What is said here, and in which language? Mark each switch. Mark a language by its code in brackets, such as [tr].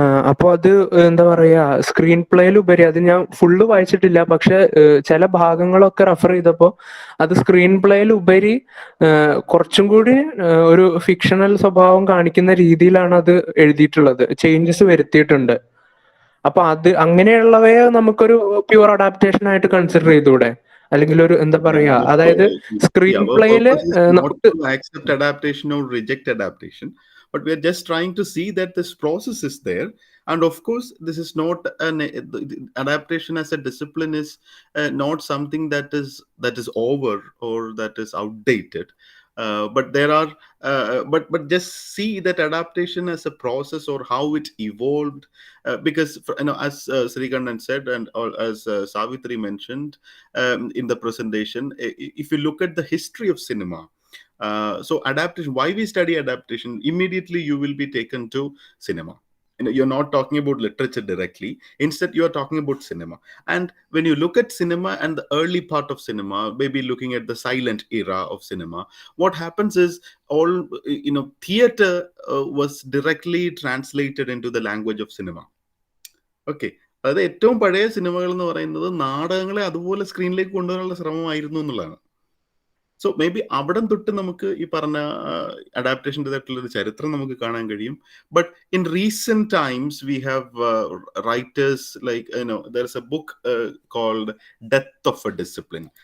[ml] അപ്പൊ അത് എന്താ പറയാ, സ്ക്രീൻ പ്ലേയിൽ ഉപരി, അത് ഞാൻ ഫുള്ള് വായിച്ചിട്ടില്ല, പക്ഷെ ചില ഭാഗങ്ങളൊക്കെ റെഫർ ചെയ്തപ്പോ അത് സ്ക്രീൻ പ്ലേയിൽ ഉപരി കുറച്ചും കൂടി ഒരു ഫിക്ഷണൽ സ്വഭാവം കാണിക്കുന്ന രീതിയിലാണ് അത് എഴുതിയിട്ടുള്ളത്. ചേഞ്ചസ് വരുത്തിയിട്ടുണ്ട്. അപ്പൊ അത് അങ്ങനെയുള്ളവയെ നമുക്കൊരു പ്യുവർ അഡാപ്റ്റേഷൻ ആയിട്ട് കൺസിഡർ ചെയ്തൂടെ? അല്ലെങ്കിൽ ഒരു എന്താ പറയാ, അതായത് screen [en] Our [ml] പ്ലേയില് [en] purpose is not [ml] നമുക്ക് [en] to accept adaptation or reject adaptation, but we are just trying to see that this process is there. And of course, this is not the adaptation as a discipline is not something that is over or that is outdated. But there are, but just see that adaptation as a process or how it evolved, because as Srikandan said, and as Savithri mentioned in the presentation, if you look at the history of cinema, so adaptation, why we study adaptation, immediately you will be taken to cinema. You're not talking about literature directly. Instead, you are talking about cinema. And when you look at cinema and the early part of cinema, maybe looking at the silent era of cinema, what happens is all theater was directly translated into the language of cinema. [ml] Okay, അതായത് ഏറ്റവും പഴയ സിനിമകൾ എന്ന് പറയുന്നത് നാടകങ്ങളെ അതുപോലെ സ്ക്രീനിലേക്ക് കൊണ്ടുവരാനുള്ള ശ്രമമായിരുന്നു എന്നുള്ളതാണ്. [en] so maybe [ml] അവിടം തൊട്ട് നമുക്ക് ഈ പറഞ്ഞ അഡാപ്റ്റേഷൻ്റെതായിട്ടുള്ള ഒരു ചരിത്രം നമുക്ക് കാണാൻ കഴിയും. [en] But in recent times we have writers like there is a book called death of a discipline.